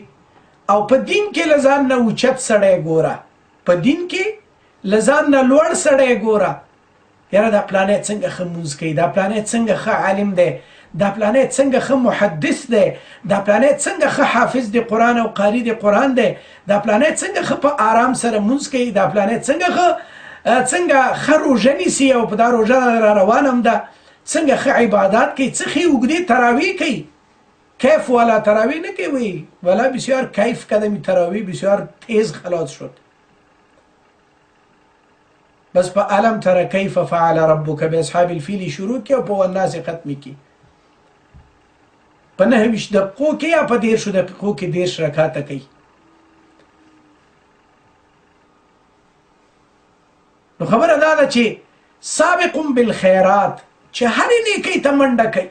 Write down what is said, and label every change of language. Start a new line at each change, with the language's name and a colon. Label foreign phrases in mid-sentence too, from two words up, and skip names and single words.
Pashto: او په دین کې لزان نه اوچت سړی ګوره، په دین کې لزان نه لوړ سړی ګوره، یاره دا پلانې څنګه ښه مونځ کوي، دا پلانې څنګه ښه عالم دی، دا پلانې څنګه ښه محدث دی، دا پلانې څنګه ښه حافظ د قرآن او قاری د قرآن دی، دا پلانې څنګه ښه په آرام سره مونځ کوي، دا پلانې څنګه ښه روژه نیسي او په دا روژه را روانم ده، څنګه ښه عبادات کوي، څه ښې اوږدې تراویح کوي. کیف والا تراویح نه کوي،
Persian: والا بسیار کیف کدمی تراویح بسیار تیز خلاص شد.
Pashto: بس په علم تر کیف
Arabic: فعل ربک باصحاب الفیل
Pashto: شروع کی او په والناس ختم کی. په 9 دقیقو کې یا په 10 دقیقو کې 10 رکعاته کوي. نو خبره دا ده چې
Arabic: سابق بالخیرات
Pashto: چې هر نیکی ته منډه کوي.